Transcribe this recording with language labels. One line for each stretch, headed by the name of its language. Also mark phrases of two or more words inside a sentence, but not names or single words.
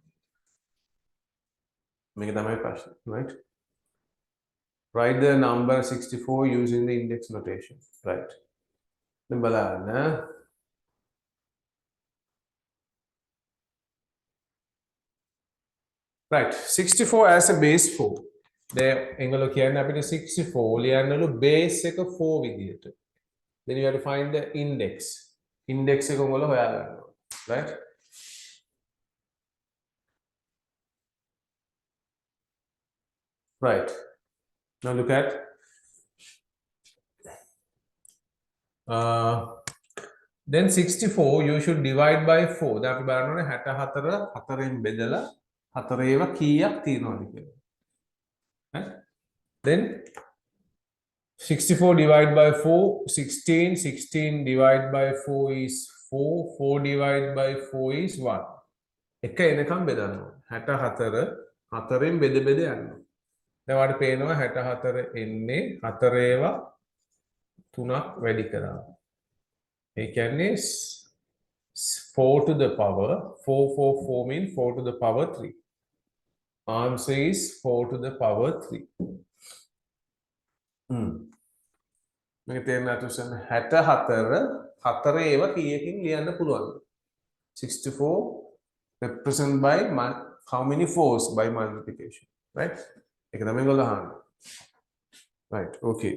English: Make it my question, right? Write the number 64 using the index notation. Right. Then බලන්න. Right. 64 as a base 4.
Sinhala: දැන් එංගලෝ කියන්නේ අපිට 64 ලියන්නලු base එක 4 විදියට.
English: Then you have to find the index.
Sinhala: Index එක උඹලා හොයාගන්න ඕනේ.
English: Right? Right. Now look at then 64 you should divide by 4.
Sinhala: දැන් අපි බලන්න ඕනේ 64 4ෙන් බෙදලා 4 ඒවා කීයක් තියෙනවද කියලා.
English: Right? Then 64 divided by 4, 16. 16 divided by 4 is 4. 4 divided by 4 is 1.
Sinhala: එක එනකම් බෙදන්න ඕනේ. 64 4ෙන් බෙද බෙද යන්න ඕනේ. දැන් ඔයාලට පේනවා 64 එන්නේ 4 ඒවා 3ක් වැඩි කරා. ඒ කියන්නේ
English: 4 to the power 4 means 4 to the power 3. Answer is 4 to the power 3.
Sinhala: මේක තේරෙනවා තුෂන් 64 4 ඒවා කීයකින් ලියන්න පුළුවන්ද?
English: 64 represented by how many fours by multiplication, right?
Sinhala: ඒක තමයි ඒගොල්ලෝ අහන්නේ.
English: Right, okay.